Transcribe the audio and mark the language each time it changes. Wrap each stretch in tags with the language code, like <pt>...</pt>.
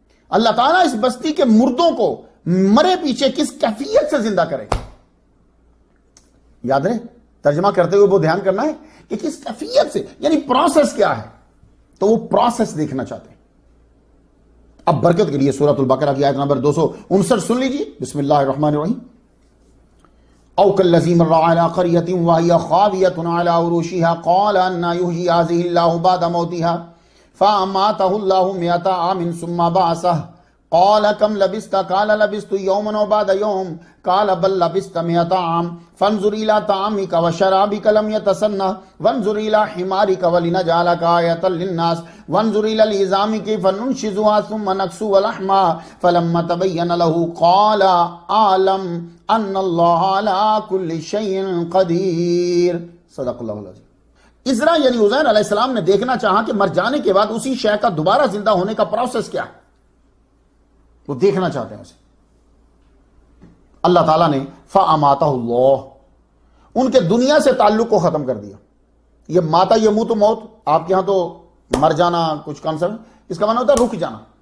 <ur>اللہ تعالیٰ اس بستی کے مردوں کو مرے پیچھے کس کیفیت سے زندہ کرے گا. یاد رہے، ترجمہ کرتے ہوئے وہ دھیان کرنا ہے کہ کس کیفیت سے، یعنی پروسیس کیا ہے. تو وہ پروسیس دیکھنا چاہتے ہیں. اب برکت کے لیے سورۃ البقرہ کی آیت نمبر 259 سن لیجیے.</ur> <ar>بسم اللہ الرحمن الرحیم. او کالذی مر علی قریۃ وہی خاویۃ علی عروشها قال ان یحیی هذه اللہ بعد موتها فاماتہ اللہ مئۃ عام ثم بعثہ قال كم لبثت قال لبثت يوما وبعد يوم قال بل لبثت 100 عام فانظر الى طعامك وشرابك لم يتسنه وانظر الى حمارك ولنجعلك آية للناس وانظر الى العظام كيف ننشزها ثم نكسوها لحما فلما تبين له قال اعلم ان الله على كل شيء قدير صدق اللہ العظیم.</ar> <ur>عزرا یعنی عزیر علیہ السلام نے دیکھنا چاہا کہ مر جانے کے بعد اسی شے کا دوبارہ زندہ ہونے کا پروسیس کیا ہے، وہ دیکھنا چاہتے ہیں اسے. اللہ تعالیٰ نے</ur> <ar>فَأَمَاتَهُ اللَّهُ</ar> <ur>ان کے دنیا سے تعلق کو ختم کر دیا. یہ ماتا یموت موت آپ کے ہاں تو مر جانا کچھ کانسیپٹ، اس کا معنی ہوتا ہے رک جانا.</ur>